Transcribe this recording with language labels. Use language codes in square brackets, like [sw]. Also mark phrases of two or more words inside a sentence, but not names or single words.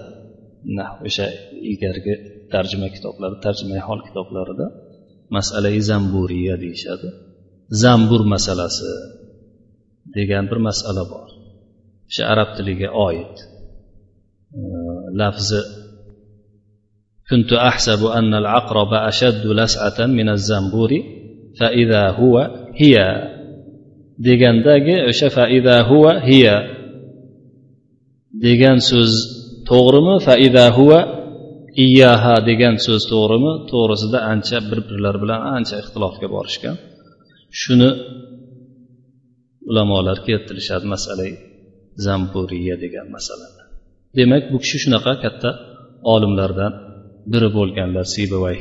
[uz] O'sha ilgargi tarjima kitoblar, tarjimai hol kitoblarida mas'alai zamburiya deyishadi. Zambur masalasi degan bir masala bor. O'sha arab tiliga oid. Lafzi [ar] كنت أحسب أن العقرب أشد لسعة من الزنبور فإذا هو هي [uz] degandagi o'sha [ar] فإذا هو هي [uz] degan so'z to'g'rimi, [ar] فإذا هو إياها [uz] degan so'z to'g'rimi? To'g'risida ancha bir-birlari bilan ancha ixtilofga borishgan. Shuni ulamolar keltirishadi masalai zamburiya degan masalada. Demak, bu kishi shunaqa katta olimlardan biri bo'lganlar, Sibavay.